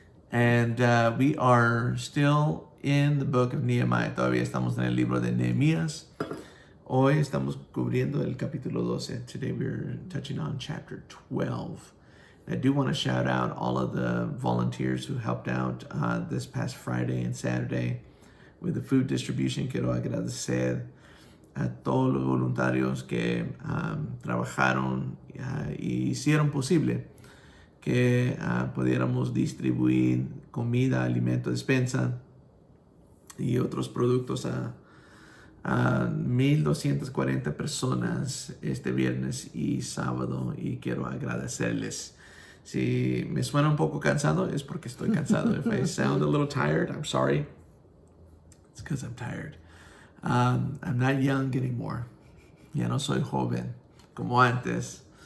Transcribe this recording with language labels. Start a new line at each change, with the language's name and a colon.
English: And we are still in the book of Nehemiah.
Spanish: Todavía estamos en el libro de Nehemías. Hoy estamos cubriendo el capítulo 12.
English: Today we're touching on chapter 12. I do want to shout out all of the volunteers who helped out this past Friday and Saturday with the food distribution.
Spanish: Quiero agradecer a todos los voluntarios que trabajaron y hicieron posible que pudiéramos distribuir comida, alimento, despensa y otros productos a 1,240 personas este viernes y sábado, y quiero agradecerles. Si me suena un poco cansado, es porque estoy cansado.
English: If I sound a little tired, I'm sorry. It's because I'm tired. I'm not young anymore.
Spanish: Ya no soy joven como antes.